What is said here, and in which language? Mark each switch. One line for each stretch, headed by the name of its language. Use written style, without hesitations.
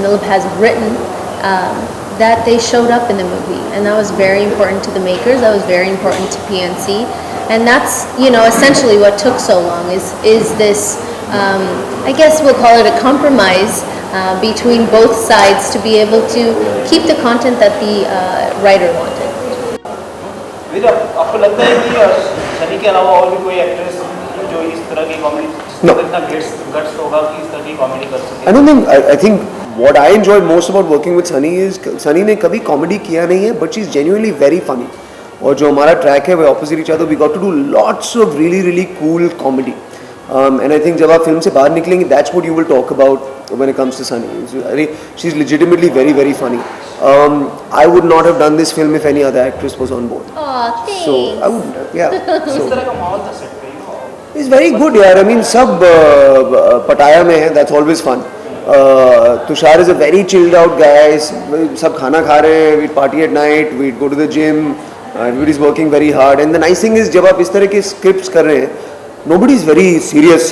English: Milap has written, that they showed up in the movie, and that was very important to the makers. That was very important to PNC, and that's essentially what took so long is this I guess we'll call it a compromise between both sides to be able to keep the content that the writer wanted.
Hindi: वीर, आपको लगता है कि सनी के अलावा और भी कोई actress जो इस तरह की कॉमेडी इतना गट्स होगा कि इस तरह की कॉमेडी कर सके?
English: I don't think. I think what I enjoyed most about working with Sunny is
Hindi: Sunny ने कभी कॉमेडी किया नहीं है,
English: but she's genuinely very funny.
Hindi: और जो हमारा ट्रैक है वो
English: Opposite each other, we got to do lots of really really cool comedy. And I think
Hindi: जब आप फिल्म से बाहर निकलेंगे,
English: That's what you will talk about when it comes to Sunny. अरे she is legitimately very very funny. I would not have done this film if any other actress was on board. Aw, thanks. So I wouldn't have. Yeah.
Hindi: इस तरह का माहौल था set पे,
English: It's very good, यार. I mean,
Hindi: सब पटाया में है.
English: That's always fun. Tushar is a very chilled out guy.
Hindi: सब खाना खा रहे हैं.
English: We'd party at night. We'd go to the gym. Everybody's working very hard. And the nice thing is,
Hindi: जब आप इस तरह के scripts कर रहे हैं,
English: nobody is very serious.